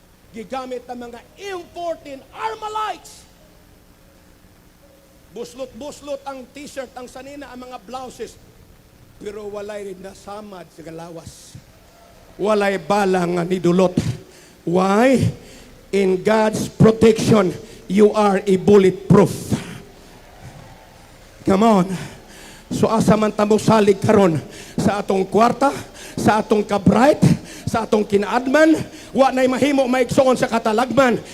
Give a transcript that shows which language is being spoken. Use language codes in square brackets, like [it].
[ceb] Gigamit ang mga imported Armalites. Buslot-buslot ang t-shirt, ang sanina, ang mga blouses. Pero walay rin nasamad sa galawas. Walay balang nga nidulot. [en] Why? In God's protection, you are a bulletproof. Come on. [ceb] So asa man ta mo salig karon sa atong kwarta, sa atong kabright, sa atong kinaadman, wa nay mahimo maigsoon sa katalagman.